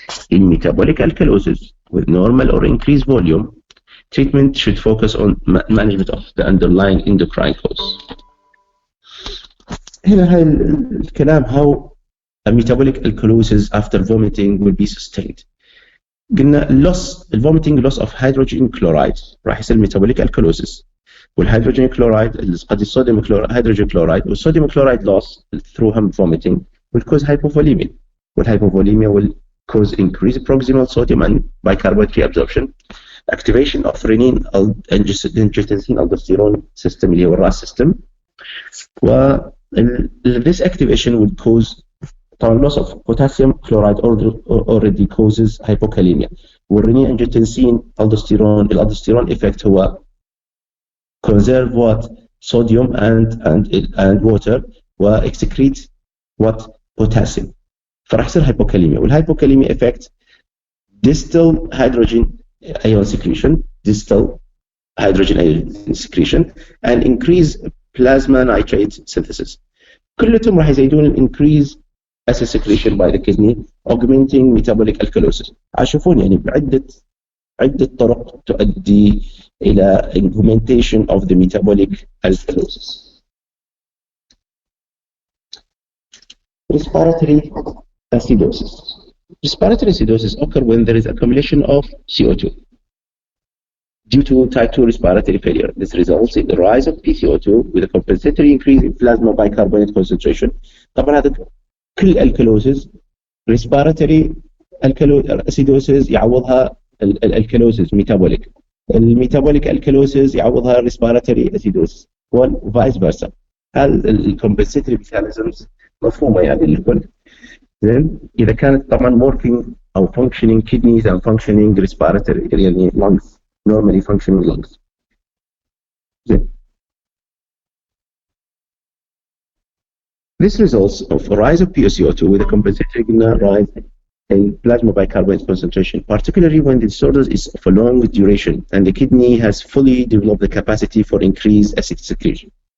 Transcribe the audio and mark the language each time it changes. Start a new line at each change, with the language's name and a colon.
English: In metabolic alkalosis with normal or increased volume, treatment should focus on management of the underlying endocrine cause.
Arabic: هنا هاي الكلام
English: how a metabolic alkalosis after vomiting will be sustained.
Arabic: قلنا
English: vomiting loss of hydrogen chloride
Arabic: راح يصير
English: metabolic alkalosis.
Arabic: والهيدروجين كلورايد قد الصوديوم هيدروجين كلورايد والصوديوم كلورايد
English: loss through vomiting will cause hypovolemia. والhypovolemia will cause increased proximal sodium and bicarbonate reabsorption, activation of renin angiotensin aldosterone system
Arabic: اللي هو الراس
English: system. This activation would cause loss of potassium chloride already causes hypokalemia. والrenin angiotensin aldosterone effect هو conserve what sodium and water excrete what potassium.
Arabic: فراح يصير hypokalemia.
English: والhypokalemia affect distal hydrogen ion secretion and increase plasma nitrate synthesis.
Arabic: كلهم راح يزيدون
English: increase acid secretion by the kidney, augmenting metabolic alkalosis.
Arabic: عشوفون يعني عدة طرق تؤدي إلى augmentation of the metabolic alkalosis.
English: Respiratory acidosis. Respiratory acidosis occur when there is accumulation of CO2 due to type 2 respiratory failure. This results in the rise of PCO2 with a compensatory increase in plasma bicarbonate concentration.
Arabic: طبعا هذا كل alkalosis respiratory acidosis يعوضها الالكالوسيس metabolic. الميتابوليك الكالوسيس يعوضها respiratory acidosis وفايس فيرسا. هذا الكومبنسيتري ميكانيزمز مفهومه يعني للكل. زين اذا كانت طبعا
English: working او functioning kidneys and functioning respiratory يعني lungs normally functioning lungs. زين This results of a rise of PaCO2 with a compensatory rise in plasma bicarbonate concentration, particularly when the disorder is of a long duration and the kidney has fully developed the capacity for increased acid secretion.